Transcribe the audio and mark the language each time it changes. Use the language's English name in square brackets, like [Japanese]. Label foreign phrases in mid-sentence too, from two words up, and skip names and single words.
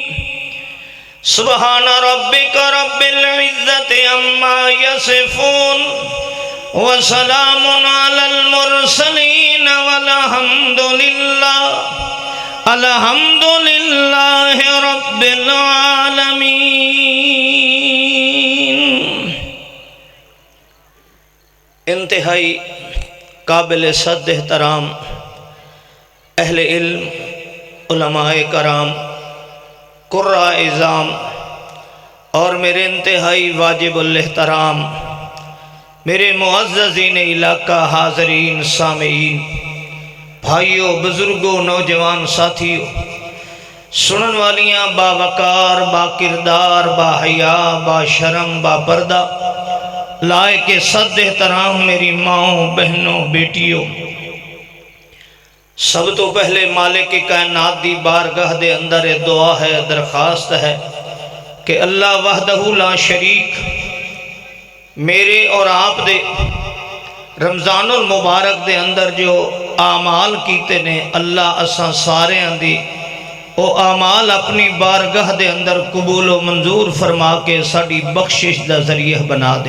[Arabic] سبحان ربك رب العزة عما يصفون وسلام على المرسلين والحمد لله رب العالمين. [Urdu] انتہائی قابل صد احترام اہل علم، علماء کرام، قراء اعظام اور میرے انتہائی واجب الاحترام میرے معززین علاقہ، حاضرین، سامعین، بھائیوں، بزرگوں، نوجوان ساتھیوں، سنن والیاں، باوقار، با کردار، با حیا، با شرم، با پردہ، لائق صد احترام میری ماؤں، بہنوں، بیٹیوں، [Punjabi] سب تو پہلے مالک کائنات دی بارگاہ دے اندر دعا ہے، درخواست ہے کہ [Arabic] اللہ وحدہ لا شریک [Punjabi] میرے اور آپ دے رمضان المبارک دے اندر جو اعمال کیتے نے، اللہ اساں سارے دی او اعمال اپنی بارگاہ دے اندر قبول و منظور فرما کے ساڑی بخشش دا ذریعہ بنا دے.